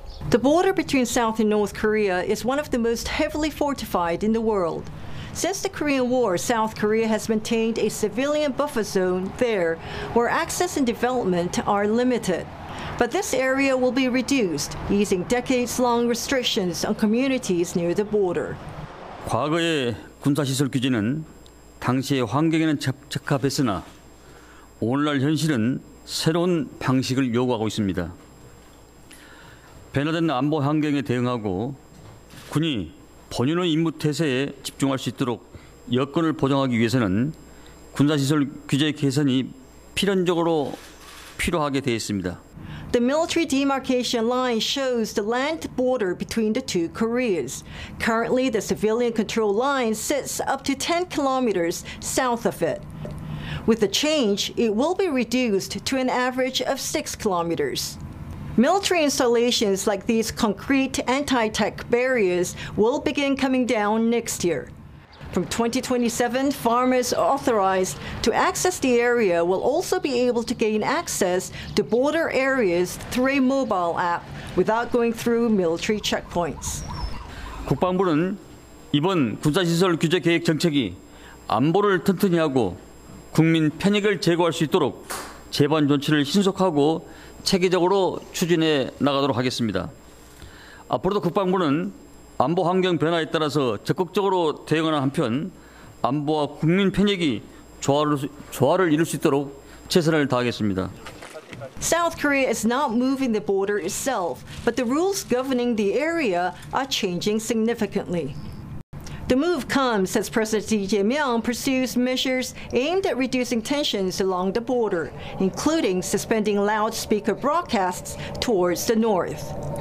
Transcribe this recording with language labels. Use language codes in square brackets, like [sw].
[en] The border between South and North Korea is one of the most heavily fortified in the world. Since the Korean War, South Korea has maintained a civilian buffer zone there, where access and development are limited. But this area will be reduced, easing decades-long restrictions on communities near the border. [ko] 과거의 군사시설 규제는 당시의 환경에는 적합했으나 오늘날 현실은 새로운 방식을 요구하고 있습니다. 변화된 안보 환경에 대응하고 군이 본연의 임무 태세에 집중할 수 있도록 여건을 보장하기 위해서는 군사시설 규제 개선이 필연적으로 필요하게 되어 있습니다. [en] The military demarcation line shows the land border between the two Koreas. Currently, the civilian control line sits up to 10 kilometers south of it. With the change, it will be reduced to an average of 6 kilometers. Military installations like these concrete anti-tech barriers will begin coming down next year. From 2027, farmers authorized to access the area will also be able to gain access to border areas through a mobile app without going through military checkpoints. [ko] 국방부는 이번 군사시설 규제 계획 정책이 안보를 튼튼히 하고 국민 편익을 제고할 수 있도록 재반 조치를 신속하고 체계적으로 추진해 나가도록 하겠습니다. 앞으로도 국방부는 안보 환경 변화에 따라서 적극적으로 대응하는 한편 안보와 국민 편익이 조화를 이룰 수 있도록 최선을 다하겠습니다. [en] South Korea is not moving the border itself, but the rules governing the area are changing significantly. The move comes as President Lee Jae-myung pursues measures aimed at reducing tensions along the border, including suspending loudspeaker broadcasts towards the north.